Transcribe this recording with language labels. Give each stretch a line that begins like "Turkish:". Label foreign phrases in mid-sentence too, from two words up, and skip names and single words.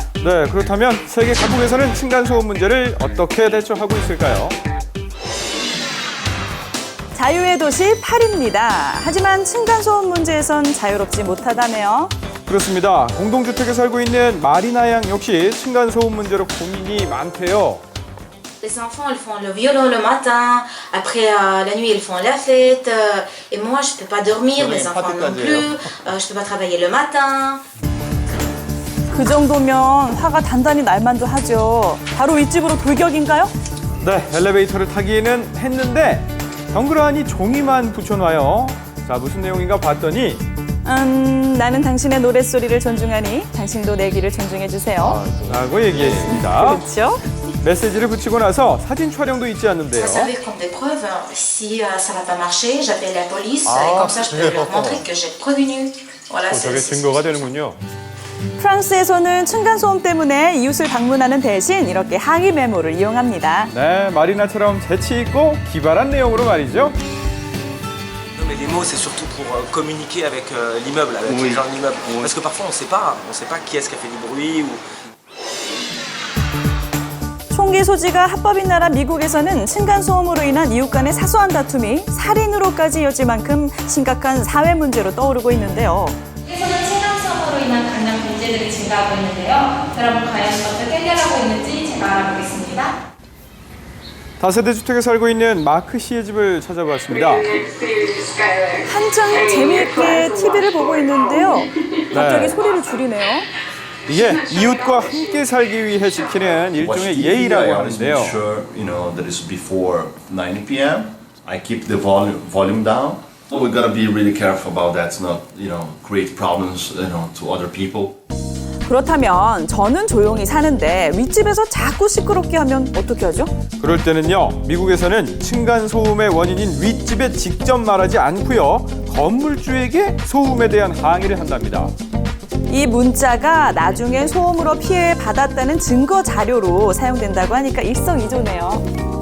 Korean: 네, 그렇다면 세계 각국에서는 층간소음 문제를 어떻게 대처하고 있을까요? 자유의 도시 파리입니다. 하지만 층간소음 문제에선 자유롭지 못하다네요. 그렇습니다. 공동주택에 살고 있는 마리나 양 역시 층간소음 문제로 고민이 많대요.
French: Les enfants, ils font le violon le matin, après la nuit, ils font la fête, et moi, je peux pas dormir, mes enfants non plus, je peux pas travailler le matin.
Korean: 그 정도면 화가 단단히 날 만도 하죠. 바로 윗집으로 돌격인가요? 네, 엘리베이터를 타기는 했는데 덩그러니 종이만 붙여놔요. 자, 무슨 내용인가 봤더니 나는 당신의 노랫소리를 존중하니 당신도 내 귀를 존중해주세요. 라고 얘기했습니다. 그렇죠? 메시지를 붙이고 나서 사진 촬영도 잊지 않는데요.
French: Ça servait comme des preuves. Si ça va pas marcher, j'appelle la police, et comme ça, je peux leur montrer que j'ai prévenu. Voilà,
Korean: 저게 증거가 되는군요. 프랑스에서는 층간소음 때문에 이웃을 방문하는 대신 이렇게 항의 메모를 이용합니다. 네, 마리나처럼 재치 있고 기발한 내용으로 말이죠.
French: Mais les mots, c'est surtout pour communiquer avec l'immeuble, avec les gens de l'immeuble. Parce que parfois, on sait pas qui est-ce qui a fait du bruit. Ou...
Korean: 총기 소지가 합법인 나라 미국에서는 층간소음으로 인한 이웃 간의 사소한 다툼이 살인으로까지 이어질 만큼 심각한 사회 문제로 떠오르고 있는데요. 한국에서는 층간소음으로 인한 강력 문제들이 증가하고 있는데요. 여러분 과연 어떻게 해결하고 있는지 제가 알아보겠습니다. 다세대 주택에 살고 있는 마크 씨의 집을 찾아봤습니다. 한창 재미있게 TV를 보고 있는데요. 갑자기 소리를 줄이네요. 이게 이웃과 함께 살기 위해 지키는 일종의 예의라고 하는데요.
English: Sure, that is before 9 p.m. I keep the volume down. We gotta be really careful about that to not, create problems, to other people.
Korean: 그렇다면 저는 조용히 사는데 윗집에서 자꾸 시끄럽게 하면 어떻게 하죠? 그럴 때는요, 미국에서는 층간소음의 원인인 윗집에 직접 말하지 않고요, 건물주에게 소음에 대한 항의를 한답니다. 이 문자가 나중에 소음으로 피해를 받았다는 증거 자료로 사용된다고 하니까 일석이조네요.